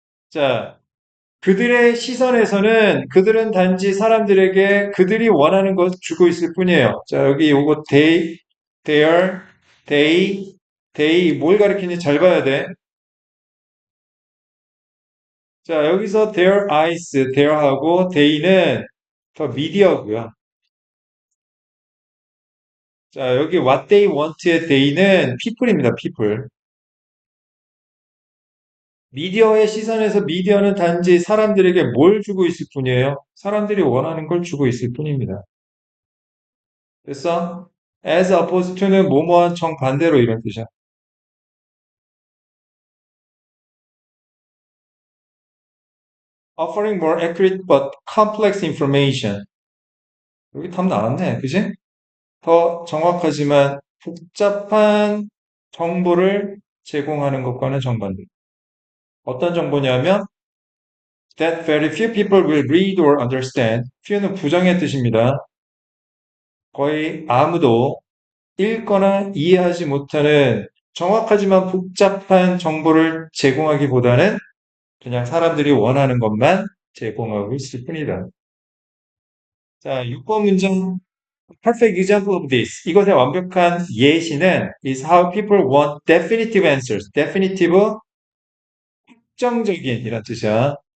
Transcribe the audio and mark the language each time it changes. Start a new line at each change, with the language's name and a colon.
Korean: 자, 그들의 시선에서는 그들은 단지 사람들에게 그들이 원하는 것 주고 있을 뿐이에요. 자, 여기 요거 their, they 뭘 가리키는지 잘 봐야 돼. 자, 여기서 their eyes, their하고 they는 더 미디어고요. 자, 여기 what they want의 they는 people입니다, people. 미디어의 시선에서 미디어는 단지 사람들에게 뭘 주고 있을 뿐이에요. 사람들이 원하는 걸 주고 있을 뿐입니다. 됐어? as opposed to는 뭐뭐한 정반대로 이런 뜻이야.
English: offering more accurate but complex information.
Korean: 여기 답 나왔네. 그지? 더 정확하지만 복잡한 정보를 제공하는 것과는 정반대. 어떤 정보냐면
English: that very few people will read or understand.
Korean: few는 부정의 뜻입니다. 거의 아무도 읽거나 이해하지 못하는 정확하지만 복잡한 정보를 제공하기보다는 그냥 사람들이 원하는 것만 제공하고 있을 뿐이다. 자, 6번 문장.
English: Perfect example of this.
Korean: 이것의 완벽한 예시는
English: is how people want definitive answers.
Korean: definitive, 확정적인 이란 뜻이야.